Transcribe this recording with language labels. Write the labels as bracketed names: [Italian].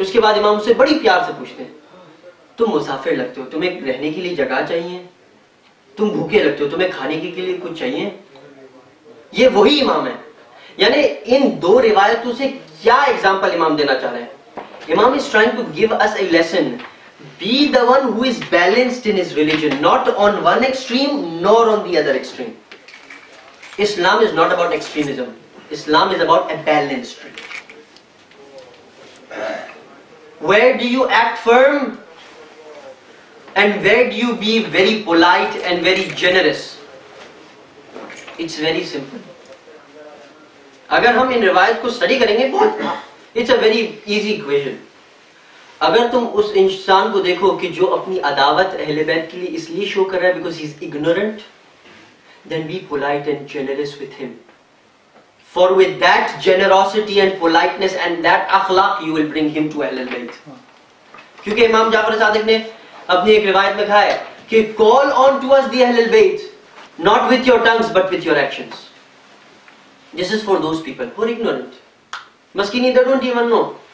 [Urdu] اس کے بعد امام سے بڑی پیار سے پوچھتے ہیں تم مسافر لگتے ہو, تمہیں رہنے کے لیے جگہ چاہیے, تم بھوکے لگتے ہو, تمہیں کھانے کے لیے کچھ چاہیے؟ یہ وہی امام ہے. یعنی ان دو روایتوں سے کیا ایگزامپل امام دینا چاہ رہے ہیں؟ امام [English] is trying to give us a lesson. Be the one who is balanced in his religion, not on one extreme nor on the other extreme. Islam is not about extremism. Islam is about a balanced religion. Where do you act firm and where do you be very polite and very generous? It's very simple. [Urdu] اگر ہم ان روایت کو study کریں گے, بہت [English] It's a very easy equation. [Urdu] اگر تم اس انسان کو دیکھو کہ جو اپنی عداوت اہل بیت کے لیے اس لیے شو کر رہا ہے [English] Because he is ignorant, then be polite and generous with him. For with that generosity and politeness and that akhlaq you will bring him to Ahl al-Bayt. [Urdu] کیونکہ امام جعفر صادق نے اپنی ایک روایت میں کہا ہے کہ [English] call on to us the Ahl al-Bayt, not with your tongues but with your actions. This is for those people who are ignorant. Maskini, they don't even know.